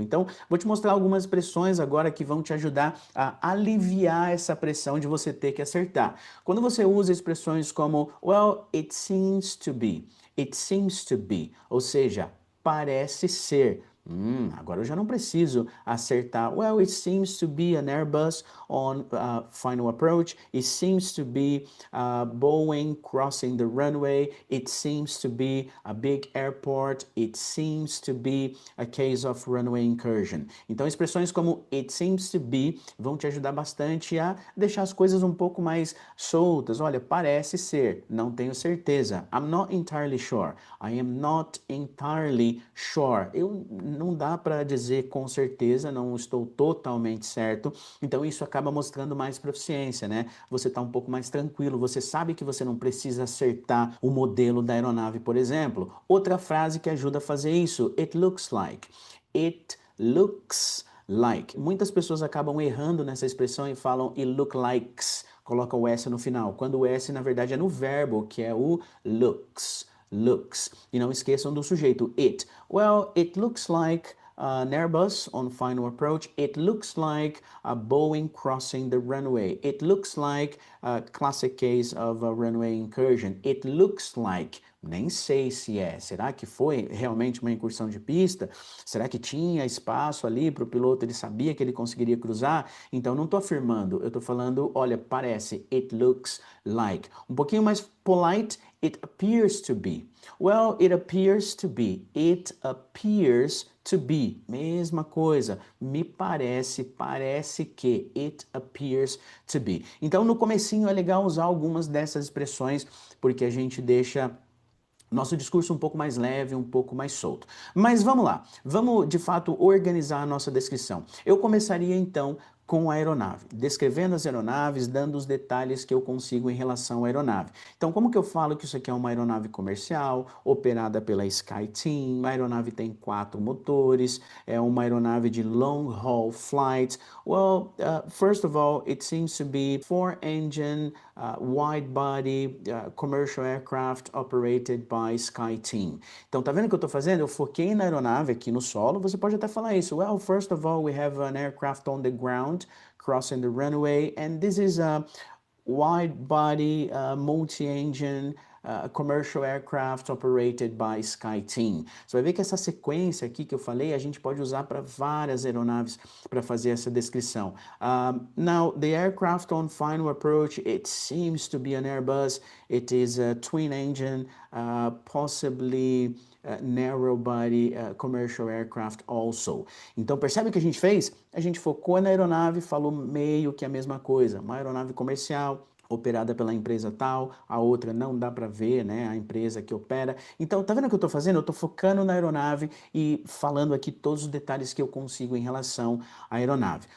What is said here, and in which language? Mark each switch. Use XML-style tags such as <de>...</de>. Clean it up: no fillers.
<pt>Então, vou te mostrar algumas expressões agora que vão te ajudar a aliviar essa pressão de você ter que acertar. Quando você usa expressões como,</pt> <en>well, it seems to be,</en> <pt>ou seja, parece ser. Agora eu já não preciso acertar.</pt> <en>Well, it seems to be an Airbus on final approach. It seems to be Boeing crossing the runway. It seems to be a big airport. It seems to be a case of runway incursion.</en> <pt>Então, expressões como</pt> <en>it seems to be</en> <pt>vão te ajudar bastante a deixar as coisas um pouco mais soltas. Olha, parece ser, não tenho certeza.</pt> <en>I'm not entirely sure. I am not entirely sure.</en> <pt>Não dá para dizer com certeza, não estou totalmente certo. Então isso acaba mostrando mais proficiência, né? Você está um pouco mais tranquilo, você sabe que você não precisa acertar o modelo da aeronave, por exemplo. Outra frase que ajuda a fazer isso,</pt> <en>it looks like. It looks like.</en> <pt>Muitas pessoas acabam errando nessa expressão e falam</pt> <en>it look likes,</en> <pt>coloca o S no final, quando o S na verdade é no verbo, que é o looks. Looks. E não esqueçam do sujeito, it.</pt> <en>Well, it looks like an Airbus on final approach. It looks like a Boeing crossing the runway. It looks like a classic case of a runway incursion. It looks like.</en> <pt>Nem sei se é. Será que foi realmente uma incursão de pista? Será que tinha espaço ali para o piloto? Ele sabia que ele conseguiria cruzar? Então, não estou afirmando. Eu estou falando, olha, parece.</pt> <en>It looks like.</en> <pt>Um pouquinho mais</pt> <en>polite. It appears to be. Well, it appears to be. It appears to be.</en> <pt>Mesma coisa. Me parece, parece que.</pt> <en>It appears to be.</en> <pt>Então, no comecinho é legal usar algumas dessas expressões, porque a gente deixa nosso discurso um pouco mais leve, um pouco mais solto. Mas vamos lá, vamos de fato organizar a nossa descrição. Eu começaria então com a aeronave, descrevendo as aeronaves, dando os detalhes que eu consigo em relação à aeronave. Então, como que eu falo que isso aqui é uma aeronave comercial, operada pela SkyTeam, a aeronave tem 4 motores, é uma aeronave de long haul flights.</pt> <en>Well, first of all, it seems to be 4-engine, wide body, commercial aircraft operated by SkyTeam.</en> <pt>Então, tá vendo o que eu tô fazendo? Eu foquei na aeronave aqui no solo, você pode até falar isso. Well, first of all, we have an aircraft on the ground crossing the runway, and this is a wide body, multi-engine, commercial aircraft operated by SkyTeam. Você vai ver que essa sequência aqui que eu falei, a gente pode usar para várias aeronaves para fazer essa descrição.</pt> <en>Now, the aircraft on final approach, it seems to be an Airbus. It is a twin engine, possibly narrow body commercial aircraft also.</en> <pt>Então, percebe o que a gente fez? A gente focou na aeronave, falou meio que a mesma coisa. Uma aeronave comercial, operada pela empresa tal, a outra não dá para ver, né, a empresa que opera. Então, tá vendo o que eu tô fazendo? Eu tô focando na aeronave e falando aqui todos os detalhes que eu consigo em relação à aeronave.</pt>